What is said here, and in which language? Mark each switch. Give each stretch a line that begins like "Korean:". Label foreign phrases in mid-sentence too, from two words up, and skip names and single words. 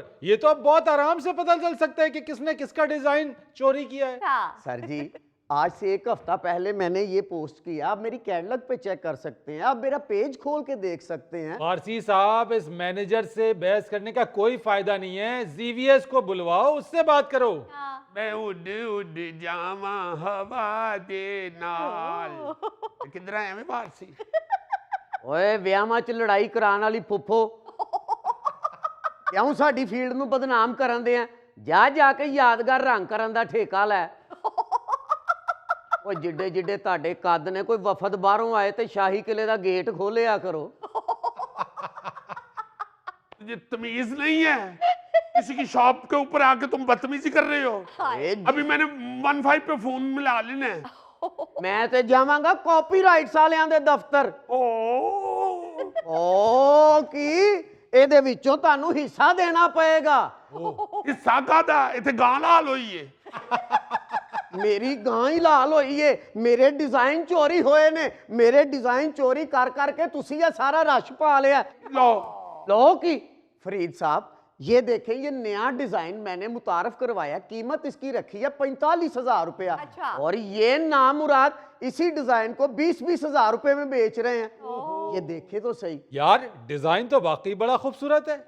Urdu: یہ تو اب بہت آرام سے پتا چل سکتا ہے کہ کس نے کس کا ڈیزائن چوری کیا ہے. سر جی، آج سے 1 ہفتہ پہلے میں نے یہ پوسٹ کیا. آپ میری کیٹلاگ پہ چیک کر سکتے ہیں، آپ میرا پیج کھول کے دیکھ سکتے ہیں. فارسی صاحب، اس مینیجر سے بحث کرنے کا کوئی فائدہ نہیں ہے. ZVS کو بلواؤ، اس سے بات کرو.
Punjabi: ਮੈਂ ਉੱਡ ਉੱਡ ਜਾਵਾਂ ਹਵਾ ਦੇ ਨਾਲ।
Urdu: کدھر آیا میں فارسی?
Punjabi: ਓਏ, ਵਿਆਮਾ ਚ ਲੜਾਈ ਕਰਾਨੇ ਵਾਲੀ ਫੁੱਫੋ, ਕਿਉਂ ਸਾਡੀ ਫ਼ੀਲਡ ਨੂੰ ਬਦਨਾਮ ਕਰਨ ਦੇ ਆ? ਜਾ ਜਾ ਕੇ ਯਾਦਗਾਰ ਰੰਗ ਕਰਨ ਦਾ ਠੇਕਾ ਲੈ। ਓਏ, ਜਿੱਡੇ ਜਿੱਡੇ ਤੁਹਾਡੇ ਕੱਦ ਨੇ, ਕੋਈ ਵਫਦ ਬਾਹਰੋਂ ਆਏ ਤੇ ਸ਼ਾਹੀ ਕਿਲੇ ਦਾ ਗੇਟ ਖੋਲਿਆ ਕਰੋ।
Urdu: تجھے تمیز نہیں ہے? کسی کی شاپ کے اوپر آ کے تم بدتمیزی کر رہے ہو. ابھی میں نے 15 پہ فون ملا لینا ہے.
Punjabi: ਮੈਂ ਤੇ ਜਾਵਾਂਗਾ ਕਾਪੀਰਾਈਟਸ ਵਾਲਿਆਂ ਦੇ ਦਫ਼ਤਰ। ਓ ਕੀ ਇਹਦੇ ਵਿੱਚੋਂ ਤੁਹਾਨੂੰ ਹਿੱਸਾ ਦੇਣਾ ਪਏਗਾ। ਹਿੱਸਾ ਕਾਹਦਾ ਇੱਥੇ ਗਾਂ ਲਾਲ ਹੋਈ ਹੈ। ਮੇਰੀ ਗਾਂ ਹੀ ਲਾਲ ਹੋਈ ਏ। ਮੇਰੇ ਡਿਜ਼ਾਈਨ ਚੋਰੀ ਹੋਏ ਨੇ। ਮੇਰੇ ਡਿਜ਼ਾਈਨ ਚੋਰੀ ਕਰ ਕਰਕੇ ਤੁਸੀਂ ਇਹ ਸਾਰਾ ਰਸ਼ ਪਾ ਲਿਆ।
Urdu: لو لو کی فرید صاحب، یہ دیکھیں، یہ نیا ڈیزائن میں نے متعارف کروایا. قیمت اس کی رکھی ہے 45,000 روپیہ. اچھا. اور یہ نامراد اسی ڈیزائن کو 20-20 ہزار روپے میں بیچ رہے ہیں. یہ دیکھے تو سہی یار، ڈیزائن تو واقعی بڑا خوبصورت ہے.